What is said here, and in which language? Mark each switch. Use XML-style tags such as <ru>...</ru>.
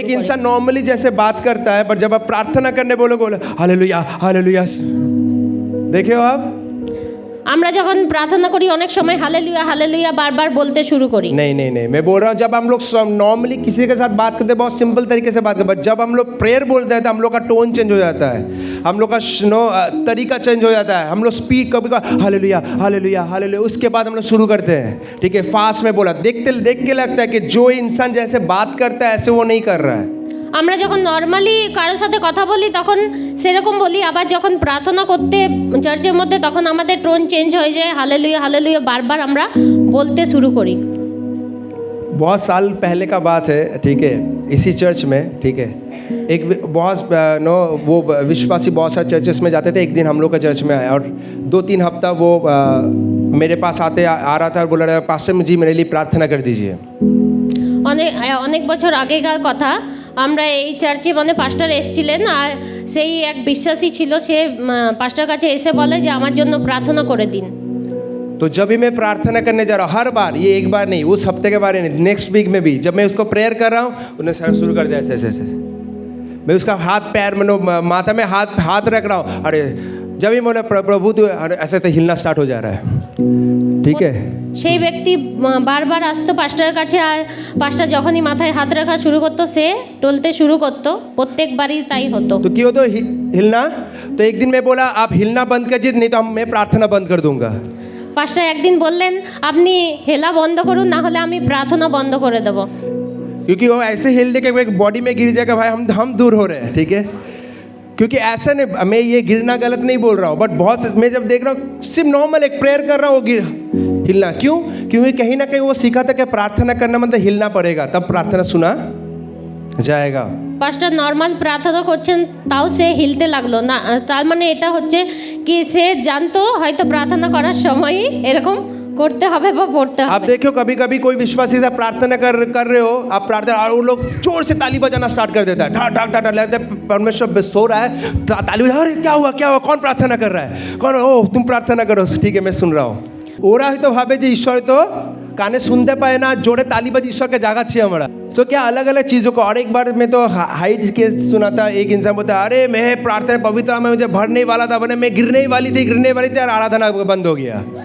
<hi>एक इंसान नॉर्मली जैसे बात करता है, पर जब आप प्रार्थना करने बोलोगे हालेलुया हालेलुया, देखे हो आप।</hi> <bn>আমরা যখন প্রার্থনা করি অনেক সময় হালেলুয়া হালেলুয়া বারবার বলতে শুরু করি।</bn> <hi>नहीं, मैं बोल रहा हूँ जब हम लोग नॉर्मली किसी के साथ बात करते हैं बहुत सिंपल तरीके से बात करते हैं, जब हम लोग प्रेयर बोलते हैं तो हम लोग का टोन चेंज हो जाता है, हम लोग का तरीका चेंज हो जाता है। हम लोग स्पीड कभी हालेलुया हालेलुया हालेलुया, उसके बाद हम लोग शुरू करते हैं। ठीक है, फास्ट में बोला, देख के लगता है कि जो इंसान जैसे बात करता है ऐसे वो नहीं कर रहा है।</hi> <bn>আমরা যখন নর্মালি কারোর সাথে কথা বলি তখন সেরকম বলি, আবার যখন প্রার্থনা করতে চার্চের মধ্যে তখন আমাদের টোন চেঞ্জ হয়ে যায়, হালেলুয়া হালেলুয়া বারবার আমরা বলতে শুরু করি।</bn> <hi>बहुत साल पहले का बात है, ठीक है, इसी चर्च में, ठीक है, एक बहुत वो विश्वासी बहुत सारे चर्चेस में जाते थे। एक दिन हम लोग का चर्च में आया और 2-3 हफ्ता वो मेरे पास आ रहा था और बोला रहा, पास्टर जी मेरे लिए प्रार्थना कर दीजिए।</hi> <bn>অনেক বছর আগেকার কথা, আমরা এই চার্চে মানে পাস্টার এসেছিলেন, আর সেই এক বিশ্বাসী ছিল, সে পাস্টার কাছে এসে বলে যে আমার জন্য প্রার্থনা করে দিন।</bn> <hi>तो जब भी मैं प्रार्थना करने जा रहा हूँ, हर बार, ये एक बार नहीं, उस हफ्ते के बारे नहीं, नेक्स्ट वीक में भी जब मैं उसको प्रेयर कर रहा हूँ, उन्हें शुरू कर दिया ऐसे ऐसे। मैं उसका हाथ पैर में माथा में हाथ रख रहा हूँ, अरे जब भी बोले प्रभु तो ऐसे ऐसे हिलना स्टार्ट हो जा रहा है, ठीक है।</hi> <bn>সেই ব্যক্তি বারবার আসতো পাস্টারের কাছে, আর পাস্টার যখনই মাথায় হাত রাখা শুরু করতো সে টলতে শুরু করতো, প্রত্যেকবারই তাই হতো।</bn> <hi>तो क्यों तो हिलना, तो एक दिन मैं बोला आप हिलना बंद कर दीजिए, नहीं तो मैं प्रार्थना बंद कर दूंगा।</hi> <bn>পাস্টার একদিন বললেন আপনি হেলা বন্ধ করুন, না হলে আমি প্রার্থনা বন্ধ করে দেব।</bn> <hi>क्योंकि वो ऐसे हिलने के बॉडी में गिर जाएगा, भाई हम दूर हो रहे हैं, ठीक है। क्योंकि ऐसा नहीं, मैं ये गिरना गलत नहीं बोल रहा हूँ, बट बहुत मैं जब देख रहा हूँ सिर्फ नॉर्मल एक प्रेयर कर रहा हूँ, वो हिलना क्यों, क्योंकि कहीं ना कहीं वो सीखा था कि प्रार्थना करना मतलब हिलना पड़ेगा, तब प्रार्थना सुना जाएगा।</hi> <bn>পাস্টার নর্মাল প্রার্থনা করছেন তাও সে হিলতে লাগলো না, তার মানে এটা হচ্ছে কি সে জানতো হয়তো প্রার্থনা করার সময়ই এরকম করতে হবে বা পড়তে</bn> <hi>आप</hi> <bn>হবে।</bn> <hi>देखो कभी कभी कोई विश्वासी से प्रार्थना कर रहे हो, आप प्रार्थना और वो लोग जोर से ताली बजाना स्टार्ट कर देता है, ढाक ढाक ढाक लगता है परमेश्वर सो रहा है, ताली बजा, अरे क्या हुआ कौन प्रार्थना कर रहा है, कौन, ओ तुम प्रार्थना करो, ठीक है मैं सुन रहा हूँ।</hi> <bn>ওরা হয়তো ভাবে যে ঈশ্বর তো কানে শুনতে পায় না, জোরে</bn> <hi>ताली बज ईश्वर के</hi> <bn>जागाচ্ছি আমরা।</bn> <hi>तो क्या अलग अलग चीज़ों को, और एक बार मैं तो हाइट के सुना था, एक इंसान बोलता अरे मैं प्रार्थना पवित्र में मुझे भरने ही वाला था, बने मैं गिरने ही वाली थी और आराधना बंद हो गया।</hi>